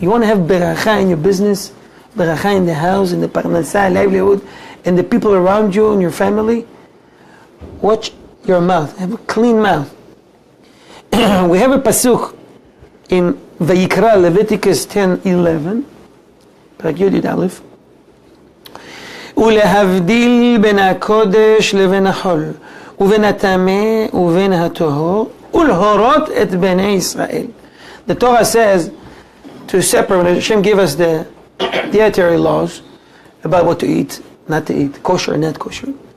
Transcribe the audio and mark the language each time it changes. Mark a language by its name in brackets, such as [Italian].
[English] You want to have beracha in your business, beracha in the house, in the parnasah, livelihood, and the people around you and your family. Watch your mouth. Have a clean mouth. We have a pasuk in Vayikra, Leviticus 10:11, Parak Yud Aleph. [Hebrew] ולהבדיל בין הקודש לבין החול, ובין הטמא ובין הטהור, ולהורות את בני ישראל. [English] The Torah says to separate. Hashem gave us the dietary laws about what to eat, not to eat, kosher, not kosher.